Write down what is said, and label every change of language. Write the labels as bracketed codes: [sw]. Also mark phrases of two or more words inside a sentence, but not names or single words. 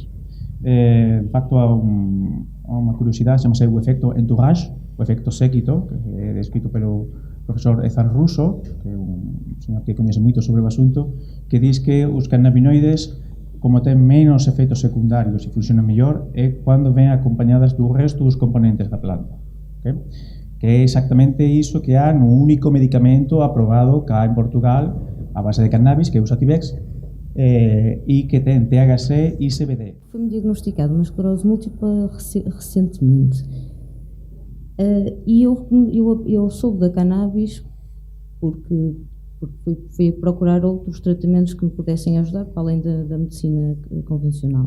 [gl] De facto, há unha curiosidade, chamase o efecto entourage, o efecto séquito, que é descrito pelo profesor Ezan Russo, que é un señor que coñece moito sobre o asunto, que diz que os cannabinoides, como ten menos efectos secundarios e funcionan mellor, é cando ven acompañadas do resto dos componentes da planta. Okay? Que é exactamente iso que há no único medicamento aprobado cá en Portugal a base de cannabis, [pt] que é o Sativex, e que tem THC e CBD. Foi-me diagnosticado uma esclerose múltipla recentemente. E eu soube da cannabis porque fui procurar outros tratamentos que me pudessem ajudar, para além da medicina convencional.